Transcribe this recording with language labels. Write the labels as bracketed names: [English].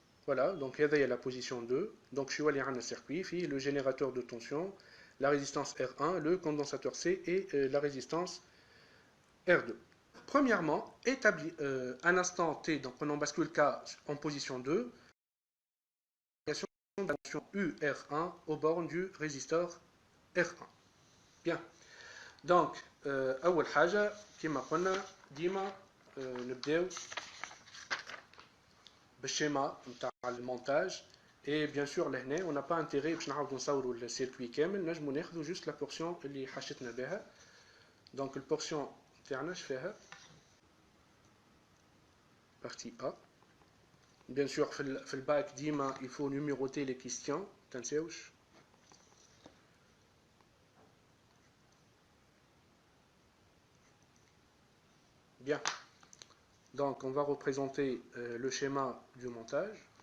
[French] Voilà, donc il y a la position 2. Donc je suis allé à un circuit, le générateur de tension, la résistance R1, le condensateur C et la résistance R2. Premièrement, établi un instant T, donc on bascule K en position 2, de la tension UR1 aux bornes du résisteur R1. Bien. [Arabic] Donc, أول حاجة كما قلنا ديما نبداو بالشيما نتاع المونتاج. [French] Et bien sûr [Arabic] لهنا [French] on n'a pas intérêt [Arabic] باش نعاودو نصوروا السيركوي كامل، نجمو ناخذوا جوست لا بورسيون اللي حشتنا بها. دونك البورسيون تاعنا اش فيها؟ [French] partie A. Bien sûr [Arabic] في الباك ديما [French] il faut numéroter les questions، [Arabic] تنساوش. [French] Bien. Donc on va représenter le schéma du montage.